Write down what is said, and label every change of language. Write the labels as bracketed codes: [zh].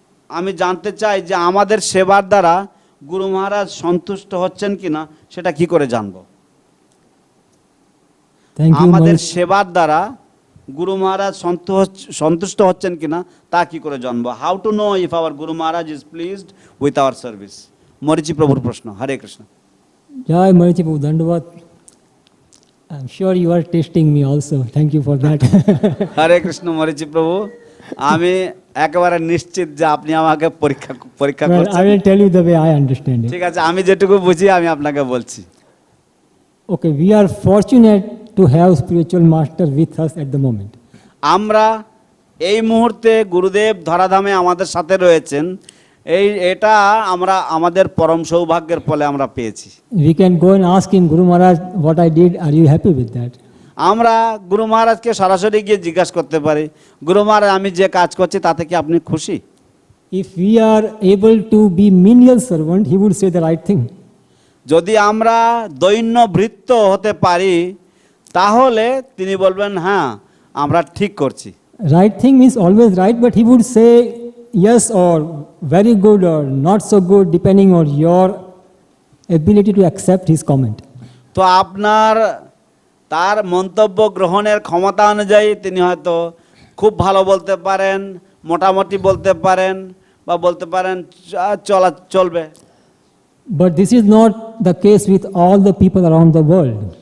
[bn] আমি জানতে চাই যে আমাদের সেবার দ্বারা গুরু মহারাজ সন্তুষ্ট হচ্ছেন কিনা সেটা কি করে জানবো? [en] Thank you, [bn] আমাদের [en] Maharaj. [bn] সেবার দ্বারা গুরু মহারাজ সন্তুষ্ট হচ্ছেন কিনা তা কি করে জানবো? [en] How to know if our guru Maharaj is pleased with our service? [bn] মরিচি প্রভুর প্রশ্ন। হরে Krishna. [en] Jai Marichi Prabhu, Dandavat. I'm sure you are testing me also. Thank you for that. [bn] হরে কৃষ্ণ মরিচি প্রভু, আমি একেবারে নিশ্চিত যে আপনি আমাকে পরীক্ষা [en] Well, I [bn] করছেন। [en] will tell you the way I understand it. [bn] ঠিক আছে, আমি যেটুকু বুঝি আমি আপনাকে বলছি। [en] Okay, we are fortunate to have spiritual master with us at the moment. [bn] আমরা এই মুহূর্তে গুরুদেব ধরাধামে আমাদের সাথে রয়েছেন, এটা আমরা আমাদের পরম সৌভাগ্যের ফলে আমরা পেয়েছি। [en] We can go and ask him, Guru Maharaj, what I did, are you happy with that? [bn] আমরা গুরু মহারাজকে সরাসরি গিয়ে জিজ্ঞাসা করতে পারি, গুরু মহারাজ আমি যে কাজ করছি তাতে কি আপনি খুশি? [en] If we are able to be menial servant, he would say the right thing. [bn] যদি আমরা দৈন্য ভৃত্য হতে পারি তাহলে তিনি বলবেন হ্যাঁ আমরা ঠিক করছি। [en] Right thing means always right, but he would say yes or very good or not so good depending on your ability to accept his comment. [bn] তো আপনার তার মন্তব্য গ্রহণের ক্ষমতা অনুযায়ী তিনি হয়তো খুব ভালো বলতে পারেন, মোটামুটি বলতে পারেন, বা বলতে পারেন চলবে। [en] But this is not the case with all the people around the world.